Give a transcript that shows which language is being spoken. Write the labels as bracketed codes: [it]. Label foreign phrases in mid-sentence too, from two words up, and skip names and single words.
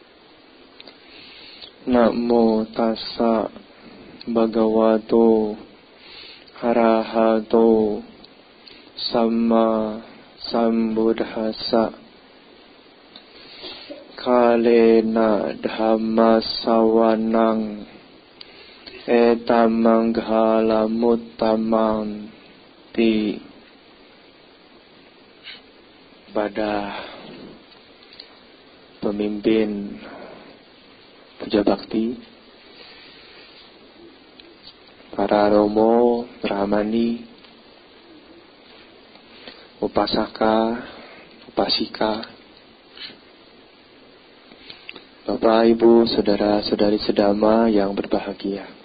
[pi] Namo tassa bhagavato arahato samma sambuddhassa. Kalena dhamma sawanang etamanghala muttamang ti. [id] Pada pemimpin puja bakti, para romo, brahmani, upasaka, upasika, Bapak, Ibu, saudara-saudari sedama yang berbahagia.